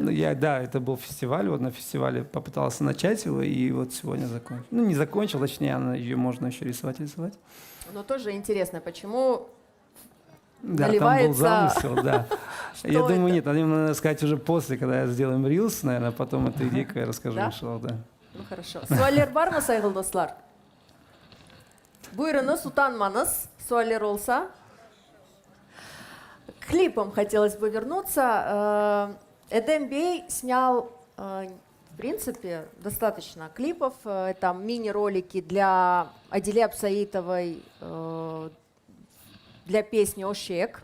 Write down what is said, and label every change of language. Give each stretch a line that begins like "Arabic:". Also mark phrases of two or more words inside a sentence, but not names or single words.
Russian: Ну, да, это был фестиваль, вот на фестивале попытался начать его, и вот сегодня закончил. Ну, не закончил, точнее, ее можно еще рисовать. Но тоже интересно, почему Да, наливается... там был замысел, да. Что Я думаю, это? нет, надо сказать уже после, когда сделаем рилс, наверное, потом эту идейку я расскажу, Да? иншалла, да. Ну хорошо.
Crimean Tatar: Суаллер бар мı saygılı dostlar? Buyurunuz, utanmanız. Суаллер olsa.
Russian: К клипам хотелось бы вернуться. Эдем Бей снял, в принципе, достаточно клипов. Это мини-ролики для Адиле Абсаитовой, для песни «Ошек».